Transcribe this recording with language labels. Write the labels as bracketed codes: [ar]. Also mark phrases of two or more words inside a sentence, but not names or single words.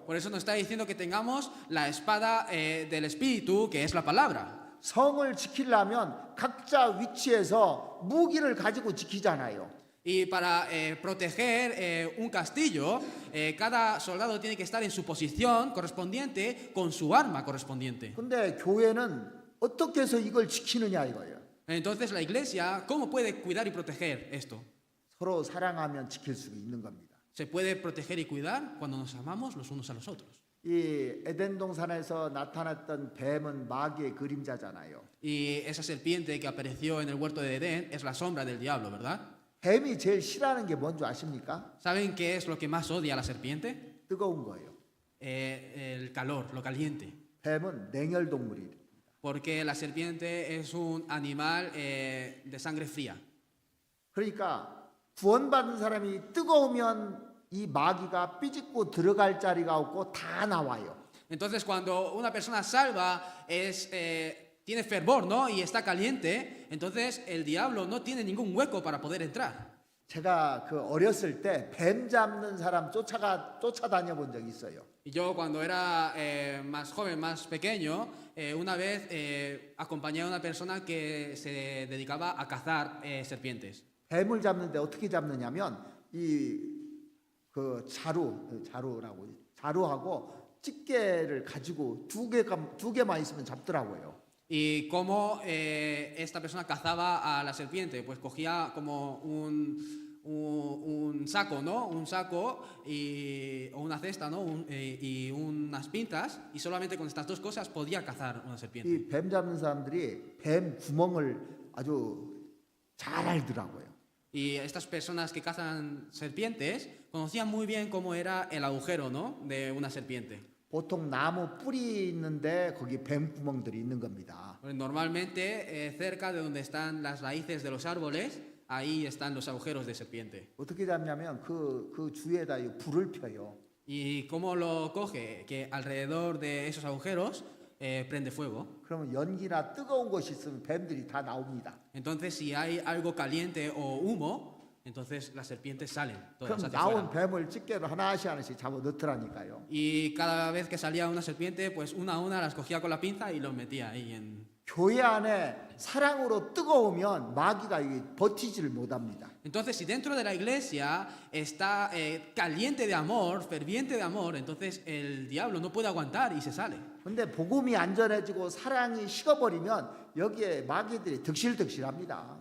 [es] Por eso nos está diciendo que tengamos la espada del Espíritu, que es la palabra. [ko] 성을 지키려면 각자 위치에서 무기를 가지고 지키잖아요. [es] Y para proteger un castillo, cada soldado tiene que estar en su posición correspondiente con su arma correspondiente. [ko] 근데 교회는 어떻게 해서 이걸 지키느냐 이거예요. [es] Entonces la iglesia, ¿cómo puede cuidar y proteger esto? [ko] 서로 사랑하면 지킬 수 있는 겁니다. [es] Se puede proteger y cuidar cuando nos amamos los unos a los otros. [ko] 이 에덴 동산에서 나타났던 뱀은 마귀의 그림자잖아요. [es] Y esa serpiente que apareció en el huerto de Edén es la sombra del diablo, ¿verdad? [ko] 뱀이 제일 싫어하는 게 뭔지 아십니까? [es] ¿Saben qué es lo que más odia a la serpiente? [ko] 뜨거운 거예요. [es] El calor, lo caliente. [ko] 뱀은 냉혈 동물이에요. [es] Porque la serpiente es un animal de sangre fría. [ko] 그러니까 구원받은 사람이 뜨거우면 이 마귀가 삐집고 들어갈 자리가 없고 다 나와요. [es] Entonces, cuando una persona salva tiene fervor, ¿no? Y está caliente, entonces el diablo no tiene ningún hueco para poder entrar. [ko] 제가 그 어렸을 때 뱀 잡는 사람 쫓아다녀 본 적이 있어요. [es] Y yo cuando era más joven, más pequeño, una vez acompañé a una persona que se dedicaba a cazar serpientes. [ko] 뱀을 잡는데 어떻게 잡느냐면 이 그 자루하고 집게를 가지고 두 개만 있으면 잡더라고요. [es] Y cómo esta persona cazaba a la serpiente, pues cogía como un saco, ¿no? Un saco o una cesta, ¿no? Y unas pinzas, y solamente con estas dos cosas podía cazar una serpiente. [ko] 이 뱀 잡는 사람들이 뱀 구멍을 아주 잘 알더라고요. [es] Y estas personas que cazan serpientes conocían muy bien cómo era el agujero, ¿no? De una serpiente. [ko] 보통 나무 뿌리 있는데 거기 뱀 구멍들이 있는 겁니다. [es] Normalmente cerca de donde están las raíces de los árboles, ahí están los agujeros de serpiente. [ko] 어떻게 잡냐면 그 주위에다 이 불을 펴요. [es] ¿Y cómo lo coge? Que alrededor de esos agujeros prende fuego. [ko] 그러면 연기나 뜨거운 것이 있으면 뱀들이 다 나옵니다. [es] Entonces, si hay algo caliente o humo, entonces las serpientes salen todas [ko] 그럼 [es] hacia [ko] 나온 [es] afuera. [ko] 뱀을 집게로 하나씩 잡아 넣더라니까요. [es] Y cada vez que salía una serpiente, pues una a una las cogía con la pinza y los metía ahí en... [ko] 교회 안에 사랑으로 뜨거우면 마귀가 이게 버티지를 못합니다. [es] Entonces, si dentro de la iglesia está caliente de amor, ferviente de amor, entonces el diablo no puede aguantar y se sale. [ko] 근데 복음이 안전해지고 사랑이 식어버리면 여기에 마귀들이 득실득실합니다.